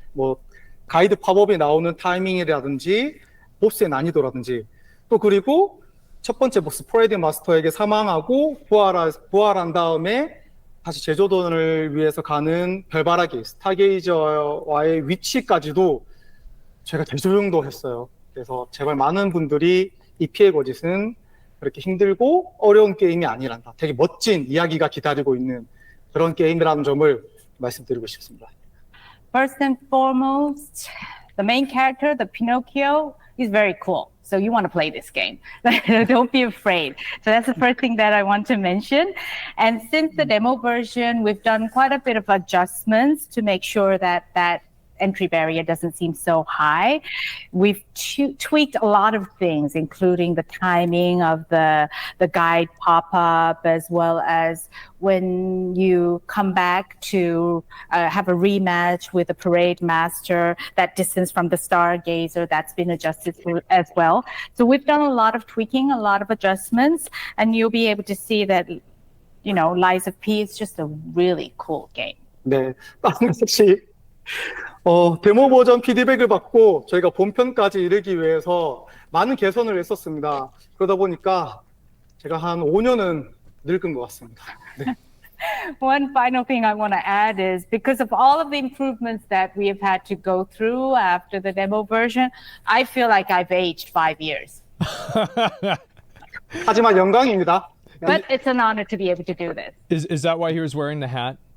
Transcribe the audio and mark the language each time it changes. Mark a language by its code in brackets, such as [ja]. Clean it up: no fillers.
[ko] 뭐 가이드 팝업이 나오는 타이밍이라든지 보스의 난이도라든지 또 그리고 첫 번째 보스 프레디 마스터에게 사망하고 부활한 다음에 다시 제조돈을 위해서 가는 별바라기 스타게이저와의 위치까지도 제가 대조용도 했어요. 그래서 제발 많은 분들이 이 피해 거짓은 그렇게 힘들고 어려운 게임이 아니란다. 되게 멋진 이야기가 기다리고 있는 그런 게임이라는 점을 말씀드리고 싶습니다. [en] First and foremost, the main character, the Pinocchio, is very cool. So you want to play this game. Don't be afraid. So that's the first thing that I want to mention. And since the demo version, we've done quite a bit of adjustments to make sure that entry barrier doesn't seem so high. We've tweaked a lot of things, including the timing of the guide pop-up, as well as when you come back to have a rematch with the parade master, that distance from the stargazer, that's been adjusted as well. So we've done a lot of tweaking, a lot of adjustments, and you'll be able to see that, Lies of P is just a really cool game. [ko] 네, 혹시 데모 버전 피드백을 받고 저희가 본편까지 이르기 위해서 많은 개선을 했었습니다. 그러다 보니까 제가 한 5년은 늙은 것 같습니다. 네. [en] One final thing I want to add is because of all of the improvements that we have had to go through after the demo version, I feel like I've aged 5 years. [ko] 하지만 영광입니다. [en] But it's an honor to be able to do this. Is that why he was wearing the hat?